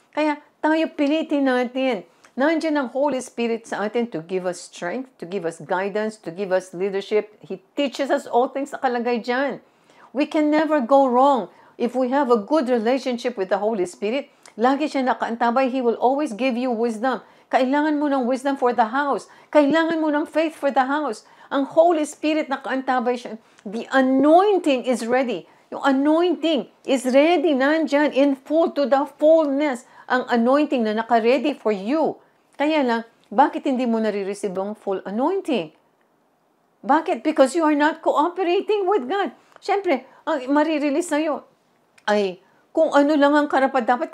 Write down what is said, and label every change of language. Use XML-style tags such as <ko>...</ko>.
<tl>Kaya tayo pilitin natin. Nandiyan ang Holy Spirit sa atin</tl> <en>to give us strength, to give us guidance, to give us leadership. He teaches us all things</en> <tl>sa kalagay dyan.</tl> <en>We can never go wrong. If we have a good relationship with the Holy Spirit,</en> <tl>lagi siya nakaantabay.</tl> <en>He will always give you wisdom.</en> <tl>Kailangan mo ng wisdom</tl> <en>for the house.</en> <tl>Kailangan mo ng faith for the house. Ang Holy Spirit nakaantabay siya.</tl> <en>The anointing is ready. Yung anointing is ready, nandyan, in full, to the fullness.</en> <tl>Ang anointing na naka-ready for you. Kaya lang, bakit hindi mo nare-receive ang full anointing? Bakit?</tl> <en>Because you are not cooperating with God.</en> <tl>Siyempre, ang marirelease sa'yo ay kung ano lang ang karapat-dapat.</tl>